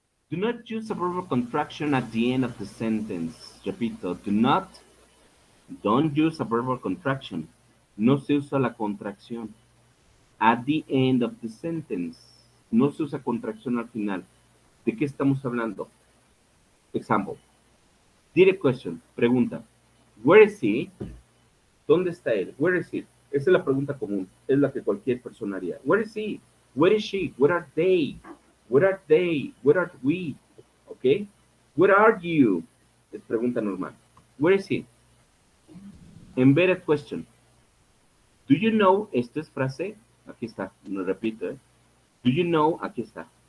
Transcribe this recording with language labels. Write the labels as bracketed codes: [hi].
[en] Do not use a verbal contraction at the end of the sentence. [es] Repito, [en] don't use a verbal contraction. [es] No se usa la contracción. [en] At the end of the sentence. [es] No se usa contracción al final. ¿De qué estamos hablando? [en] Example. Direct question. [es] Pregunta. [en] Where is he? [es] ¿Dónde está él? [en] Where is he? [es] Esa es la pregunta común. Es la que cualquier persona haría. [en] Where is he? Where is she? Where are they? Where are they? Where are we? ¿Ok? Where are you? [es] Es pregunta normal. [en] Where is he? Embedded question. Do you know? [es] Esto es frase. Aquí está. No repito. [en] Do you know? [es] Aquí está.